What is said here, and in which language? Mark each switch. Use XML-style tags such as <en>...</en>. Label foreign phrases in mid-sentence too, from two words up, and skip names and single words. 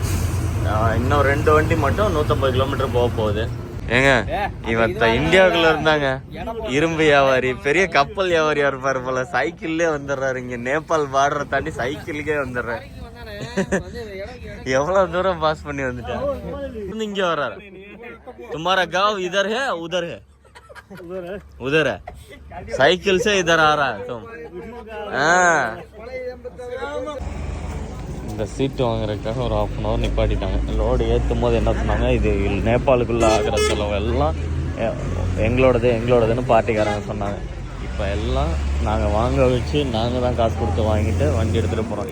<ta>இன்னும் 2 வண்டி மட்டும் 150 கிலோமீட்டர் போக போகுது. ஏங்க இவத்த இந்தியாவுக்குள்ள இருந்தாங்க. இரும்பு வியாபாரி, பெரிய கப்பல் வியாபாரியா இருப்பாரு போல. சைக்கிள்லே வந்துடுறாரு. இங்க நேபாள் பார்டரை தாண்டி சைக்கிளுக்கே வந்துடுறாரு. எவ்வளவு தூரம் பாஸ் பண்ணி வந்துட்டாரு. இங்க வர்றாரு.</ta> <hi>तुम्हारा गाँव इधर है उधर है? उधर है. साइकिल से इधर आ रहा है तुम.</hi> <ta>இந்த சீட்டு வாங்குறதுக்காக ஒரு 1/2 hour நிப்பாட்டிட்டாங்க. லோடு ஏற்றும் போது என்ன சொன்னாங்க, இது நேபாளுக்குள்ளே ஆகிற செலவு எல்லாம் எங்களோடதுன்னு பார்ட்டிக்காரங்க சொன்னாங்க. இப்போ எல்லாம் நாங்கள் வாங்க வச்சு நாங்கள் தான் காசு கொடுத்து வாங்கிட்டு வண்டி எடுத்துகிட்டு போகிறோம்.</ta>